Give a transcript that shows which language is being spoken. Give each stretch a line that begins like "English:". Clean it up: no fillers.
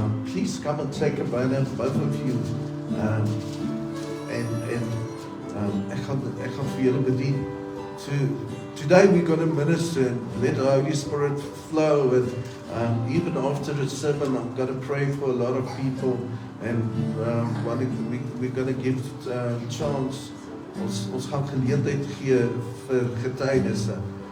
English: Please come and take a banner, both of you.
Afrikaans: Ek gaan vir julle bedien.
English: Today we're going to minister and let the Holy Spirit flow, and even after the sermon I'm going to pray for a lot of people, and we're going to give chance,
Afrikaans: ons gaan geleentheid gee vir getuienisse.